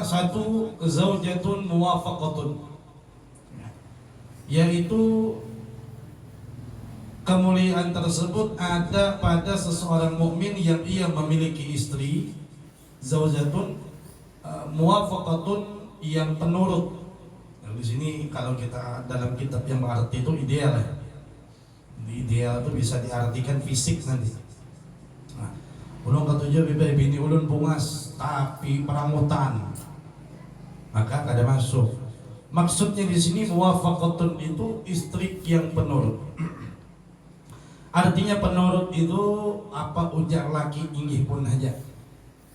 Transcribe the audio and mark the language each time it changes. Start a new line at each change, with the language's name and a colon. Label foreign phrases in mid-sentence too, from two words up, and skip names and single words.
Indonesian: Satu,
Arabic: zaujatun muwafaqatun,
Indonesian: yaitu kemuliaan tersebut ada pada seseorang mukmin yang ia memiliki istri,
Arabic: zaujatun muwafaqatun,
Indonesian: yang penurut. Nah, di sini kalau kita dalam kitab yang berarti itu ideal ya. Ideal itu bisa diartikan fisik nanti. Nah,
Banjar: ulun ketujuh bini ulun bungas tapi peramutan, maka kada masuk.
Indonesian: Maksudnya di sini muwafaqatun itu istri yang penurut.
Banjar: Artinya penurut itu apa ujar laki inggih pun aja.